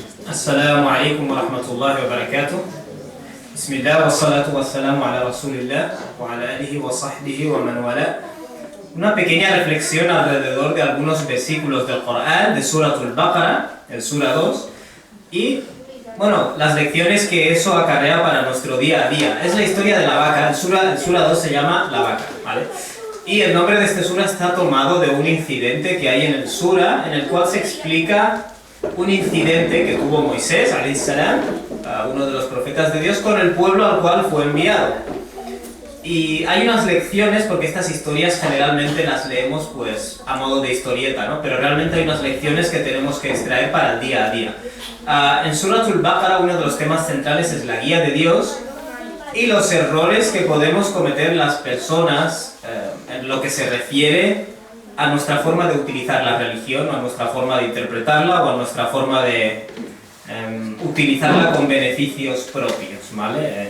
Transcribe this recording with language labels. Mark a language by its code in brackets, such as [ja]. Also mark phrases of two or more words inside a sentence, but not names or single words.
[ar] السلام عليكم ورحمة الله وبركاته. بسم الله والصلاة والسلام على رسول الله وعلى آله وصحبه ومن والاه. [es] Una pequeña reflexión alrededor de algunos versículos del Corán, de Suratul Baqarah, el Sura 2, y bueno, las lecciones que eso acarrea para nuestro día a día. Es la historia de la vaca. El Sura 2 se llama La Vaca, ¿vale? Y el nombre de este Sura está tomado de un incidente que hay en el Sura, en el cual se explica un incidente que tuvo Moisés, [ar] عليه السلام, [es] uno de los profetas de Dios, con el pueblo al cual fue enviado. Y hay unas lecciones, porque estas historias generalmente las leemos pues a modo de historieta, ¿no? Pero realmente hay unas lecciones que tenemos que extraer para el día a día. En Suratul Baqarah uno de los temas centrales es la guía de Dios y los errores que podemos cometer las personas en lo que se refiere a nuestra forma de utilizar la religión, o a nuestra forma de interpretarla, o a nuestra forma de utilizarla con beneficios propios, ¿vale?